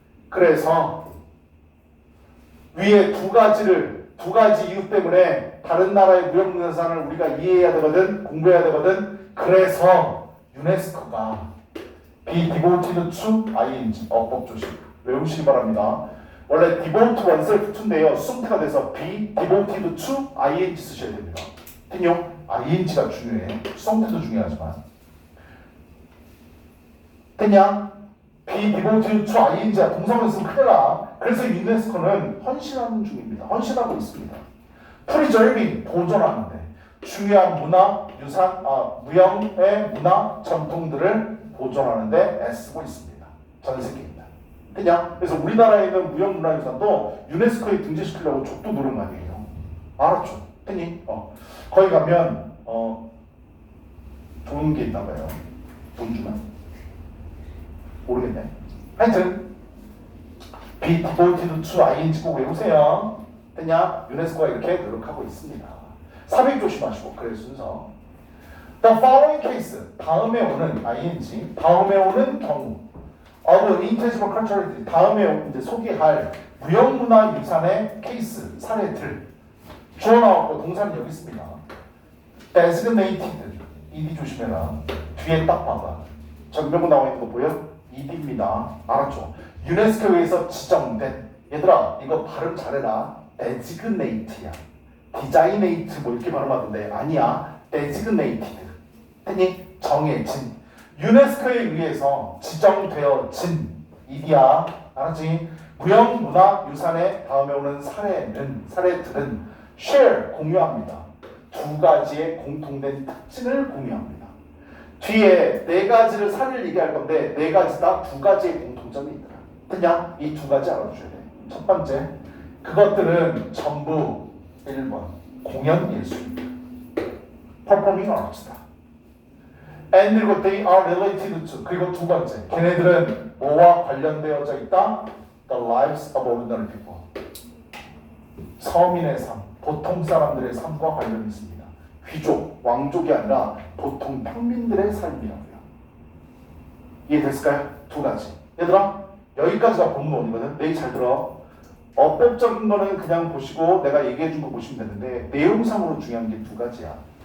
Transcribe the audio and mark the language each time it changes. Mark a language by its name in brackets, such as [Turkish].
[Korean] 그래서 위에 두 가지 이유 때문에 다른 나라의 무형문화유산을 우리가 이해해야 되거든, 공부해야 되거든. 그래서 유네스코가 [English] be devoted to ing [Korean] 어법 조심 외우시기 바랍니다. 원래 [English] devote oneself to [Korean] 인데요, 수동태가 돼서 [English] be devoted to ing [Korean] 쓰셔야 됩니다. 听요? ing가 중요해. 수동태도 중요하지만. 됐냐? [English] be devoted to ing야 [Korean] 동사만 쓰면 큰일 나. 그래서 유네스코는 헌신하는 중입니다. 헌신하고 있습니다. preserving 보존하는데 중요한 문화, 유산, 무형의 문화 전통들을 보존하는데 애쓰고 있습니다. 전 세계입니다. 그냥 그래서 우리나라에 있는 무형문화유산도 유네스코에 등재시키려고 족도 노력 많이 해요. 알았죠? 했니? 거기 가면 좋은 게 있나 봐요. 돈 주면 모르겠네. 하여튼 [English] be devoted to ing [Korean] 꼭 외우세요. 됐냐? 유네스코가 이렇게 노력하고 있습니다. 삽입 조심하시고 그래 순서. [English] The following case [Korean] 다음에 오는 ing 다음에 오는 경우 [English] of intangible cultural heritage [Korean] 다음에 이제 소개할 무형문화 유산의 케이스 사례들 주어 나왔고 동사는 여기 있습니다. designated ed 조심해라. 뒤에 딱 봐봐. 전명문 나와 있는 거 보여? ed입니다. 알았죠? 유네스코에 의해서 지정된 얘들아 이거 발음 잘해라. designate야. designate 뭐 이렇게 발음하던데 아니야. designated 했니? 정해진 유네스코에 의해서 지정되어진 일이야. 알았지? 무형문화유산의 다음에 오는 사례들은 share 공유합니다. 두 가지의 공통된 특징을 공유합니다. 뒤에 네 가지를 사례를 얘기할 건데 네 가지 다 두 가지의 공통점이 있더라. 그냥 이 두 가지 알아두셔야 돼. 첫 번째 그것들은 전부 1번 공연 예술입니다. [English] performing arts다. [Korean] And 그리고 [English] they are related to [Korean] 그리고 두 번째 걔네들은 뭐와 관련되어져 있다? [English] The lives of ordinary people. [Korean] 서민의 삶, 보통 사람들의 삶과 관련이 있습니다. 귀족, 왕족이 아니라 보통 평민들의 삶이라고요. 이해됐을까요? 두 가지. 얘들아 여기까지가 본문이거든. 내일 잘 들어. 어법적인 거는 그냥 보시고 내가 얘기해 준 거 보시면 되는데 내용상으로 중요한 게 두 가지야.